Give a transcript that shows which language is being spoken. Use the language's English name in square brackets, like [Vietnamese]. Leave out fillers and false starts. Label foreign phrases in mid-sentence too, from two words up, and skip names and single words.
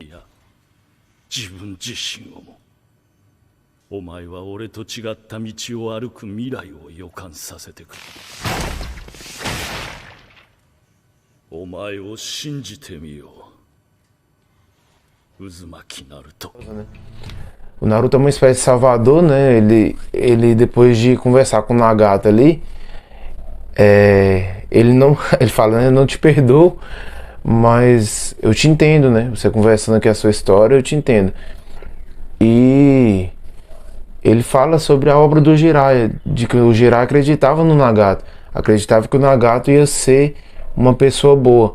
[Japanese] いや、自分自身をも。お前は俺と違った道を歩く未来を予感させてくれ。お前を信じてみよう、渦巻きナルト。 [Portuguese] O Naruto é uma espécie de salvador, né? Ele depois de conversar com o Nagato ali, ele fala, né? Eu não te perdoo, mas eu te entendo, né? Você conversando aqui a sua história, eu te entendo. E ele fala sobre a obra do Jiraiya, de que o Jiraiya acreditava no Nagato, acreditava que o Nagato ia ser uma pessoa boa.